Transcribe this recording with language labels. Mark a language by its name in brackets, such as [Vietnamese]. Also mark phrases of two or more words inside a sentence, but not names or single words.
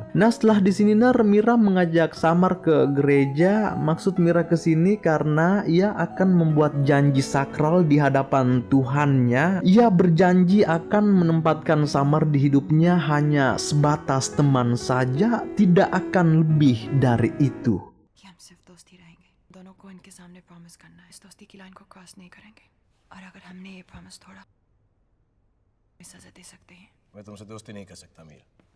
[Indonesian] Nah, setelah di sini Ner, Mira mengajak Samar ke gereja. Maksud Mira ke sini karena ia akan membuat janji sakral di hadapan Tuhannya. Ia berjanji akan menempatkan Samar di hidupnya hanya sebatas teman saja, tidak akan lebih dari itu. [Hindi] कि हम सिर्फ दोस्ती रहेंगे दोनों को इनके सामने प्रॉमिस करना है इस दोस्ती की लाइन को क्रॉस नहीं करेंगे और अगर हमने ये प्रॉमिस तोड़ा सजा दे सकते हैं मैं तुमसे दोस्ती नहीं कर सकता मीरा